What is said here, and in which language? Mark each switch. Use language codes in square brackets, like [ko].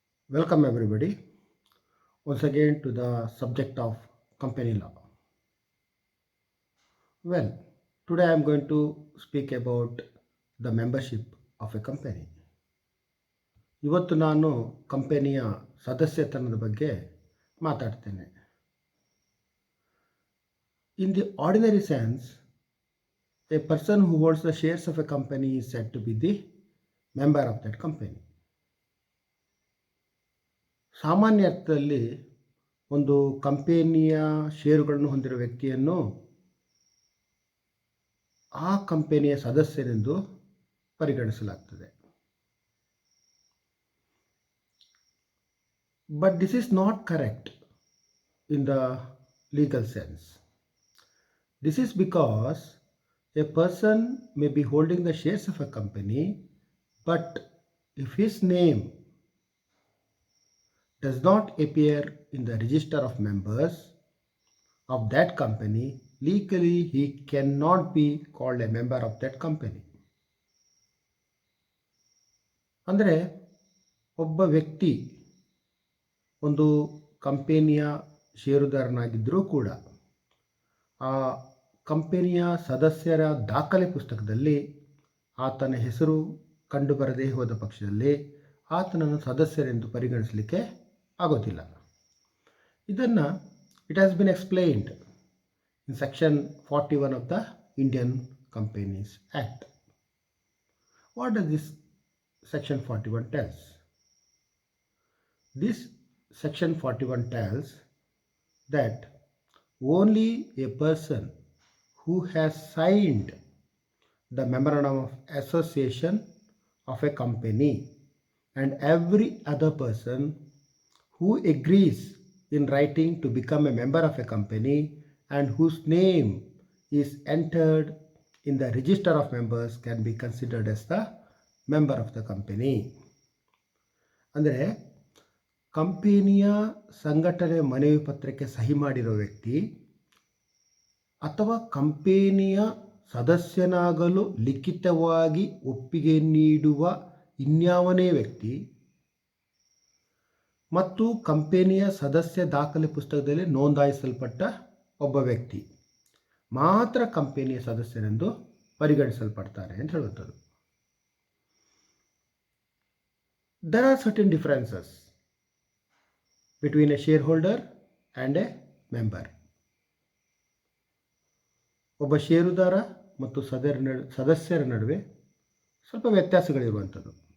[en] Welcome everybody once again to the subject of company law. Well, today I am going to speak about the membership of a company. [kn] ಇವತ್ತು ನಾನು ಕಂಪನಿಯ ಸದಸ್ಯತನದ ಬಗ್ಗೆ ಮಾತಾಡ್ತೇನೆ. [en] In the ordinary sense, a person who holds the shares of a company is said to be the member of that company. [kn] ಸಾಮಾನ್ಯ ಅರ್ಥದಲ್ಲಿ ಒಂದು ಕಂಪನಿಯ ಷೇರುಗಳನ್ನು ಹೊಂದಿರುವ ವ್ಯಕ್ತಿಯನ್ನು ಆ ಕಂಪನಿಯ ಸದಸ್ಯರೆಂದು ಪರಿಗಣಿಸಲಾಗ್ತದೆ. [en] But this is not correct in the legal sense. This is because a person may be holding the shares of a company, but if his name does not appear in the register of members of that company, legally he cannot be called a member of that company. [kn] ಅಂದರೆ ಒಬ್ಬ ವ್ಯಕ್ತಿ ಒಂದು ಕಂಪನಿಯ ಷೇರುದಾರನಾಗಿದ್ದರೂ ಕೂಡ ಆ ಕಂಪನಿಯ ಸದಸ್ಯರ ದಾಖಲೆ ಪುಸ್ತಕದಲ್ಲಿ ಆತನ ಹೆಸರು ಕಂಡುಬರದೇ ಹೋದ ಪಕ್ಷದಲ್ಲಿ ಆತನನ್ನು ಸದಸ್ಯರೆಂದು ಪರಿಗಣಿಸಲಿಕ್ಕೆ ಆಗೋದಿಲ್ಲ. ಇದನ್ನು [en] It has been explained in section 41 of the Indian companies act. What does this section 41 tells? This section 41 tells that only a person who has signed the memorandum of association of a company and every other person who agrees in writing to become a member of a company and whose name is entered in the register of members can be considered as the member of the company. [kn] ಅಂದರೆ ಕಂಪನಿಯ ಸಂಘಟನೆ ಮನವಿ ಪತ್ರಕ್ಕೆ ಸಹಿ ಮಾಡಿರೋ ವ್ಯಕ್ತಿ ಅಥವಾ ಕಂಪನಿಯ ಸದಸ್ಯನಾಗಲು ಲಿಖಿತವಾಗಿ ಒಪ್ಪಿಗೆ ನೀಡುವ ಇನ್ಯಾವನೇ ವ್ಯಕ್ತಿ ಮತ್ತು ಕಂಪನಿಯ ಸದಸ್ಯ ದಾಖಲೆ ಪುಸ್ತಕದಲ್ಲಿ ನೋಂದಾಯಿಸಲ್ಪಟ್ಟ ಒಬ್ಬ ವ್ಯಕ್ತಿ ಮಾತ್ರ ಕಂಪನಿಯ ಸದಸ್ಯರೆಂದು ಪರಿಗಣಿಸಲ್ಪಡ್ತಾರೆ ಅಂತ ಹೇಳುವಂಥದ್ದು. [en] There are certain differences between a shareholder and a member. [kn] ಒಬ್ಬ ಷೇರುದಾರ ಮತ್ತು ಸದಸ್ಯರ ನಡುವೆ ಸ್ವಲ್ಪ ವ್ಯತ್ಯಾಸಗಳಿರುವಂಥದ್ದು.